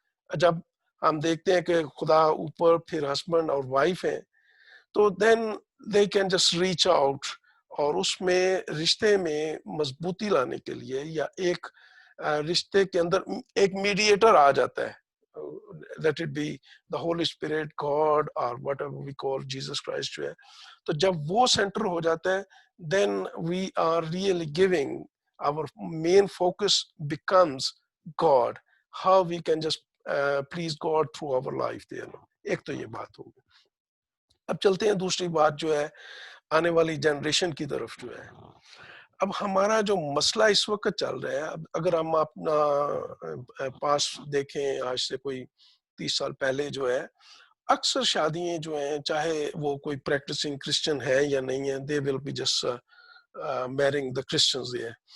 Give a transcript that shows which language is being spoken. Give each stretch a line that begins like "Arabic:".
Urdu: جب ہم دیکھتے ہیں کہ خدا اوپر پھر ہسبینڈ اور وائف ہیں تو
English: then they can just reach out,
Urdu: اور اس میں رشتے میں مضبوطی لانے کے لیے یا ایک رشتے کے اندر ایک میڈیٹر آ جاتا ہے,
English: let it be the Holy Spirit, God or whatever we call Jesus Christ
Urdu: جو ہے. تو جب وہ سینٹر ہو جاتا ہے
English: then we are really giving, our main focus becomes God, how we can just please God through our life there.
Urdu: ایک تو یہ بات ہوگی. اب چلتے ہیں دوسری بات جو ہے آنے والی جنریشن کی طرف جو ہے. اب ہمارا جو مسئلہ اس وقت چل رہا ہے, اب اگر ہم اپنا پاس دیکھیں آج سے کوئی 30 سال پہلے جو ہے, اکثر شادیاں جو ہیں چاہے وہ کوئی پریکٹسنگ کرسچن ہے یا نہیں ہے,
English: they will be just marrying the Christians there.